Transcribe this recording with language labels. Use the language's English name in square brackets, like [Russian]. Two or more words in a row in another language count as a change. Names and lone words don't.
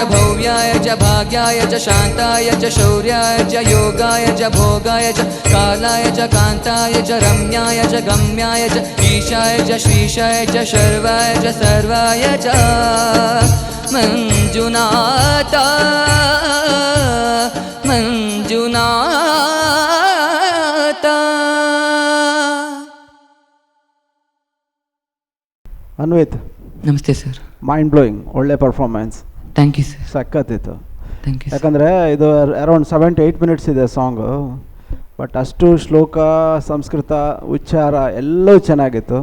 [Sanskrit] भव्याय च भाग्याय च शान्ताय च शौर्याय च योगाय च भोगाय च कालाय च कान्ताय च रम्याय च गम्याय च ईशाय च श्रीशाय च शर्वाय च सर्वाय च मञ्जुनाथ मञ्जुनाथ [Kannada] ಅನ್ವಿತ್, ನಮಸ್ತೆ ಸರ್. [English] mind blowing, ಒಳ್ಳೆ ಪರ್ಫಾರ್ಮೆನ್ಸ್, thank you sir. [Kannada] ಸಖತ್ತಿತ್ತು. [English] thank you. [Kannada] ಯಾಕಂದರೆ ಇದು [English] around 7 to 8 minutes [Kannada] ಇದೆ ಸಾಂಗು, ಬಟ್ ಅಷ್ಟು ಶ್ಲೋಕ, ಸಂಸ್ಕೃತ, ಉಚ್ಚಾರ ಎಲ್ಲವೂ ಚೆನ್ನಾಗಿತ್ತು.